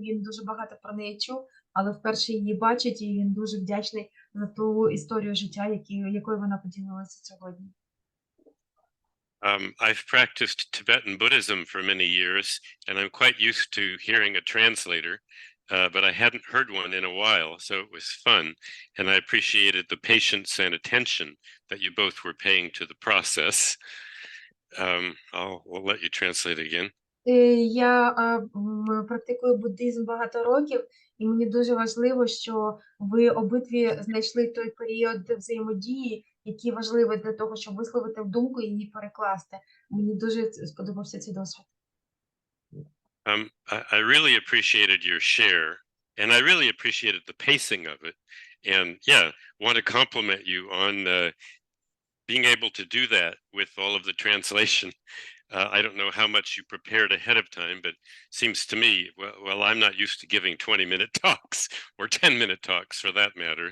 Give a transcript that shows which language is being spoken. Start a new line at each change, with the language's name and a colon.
Ukrainian: Він дуже багато про неї чув, але вперше її бачить, і він дуже вдячний за ту історію життя, якою вона поділилася сьогодні.
English: I've practiced Tibetan Buddhism for many years, and I'm quite used to hearing a translator, but I hadn't heard one in a while, so it was fun, and I appreciated the patience and attention that you both were paying to the process. We'll let you translate again.
Ukrainian: Я практикую буддизм багато років, і мені дуже важливо, що ви обидві знайшли той період взаємодії, який важливий для того, щоб висловити думку і її перекласти. Мені дуже сподобався цей досвід.
English: I really appreciated your share, and I really appreciated the pacing of it. And yeah, want to compliment you on being able to do that with all of the translation. I don't know how much you prepared ahead of time, but seems to me, well, I'm not used to giving 20-minute talks or 10-minute talks for that matter.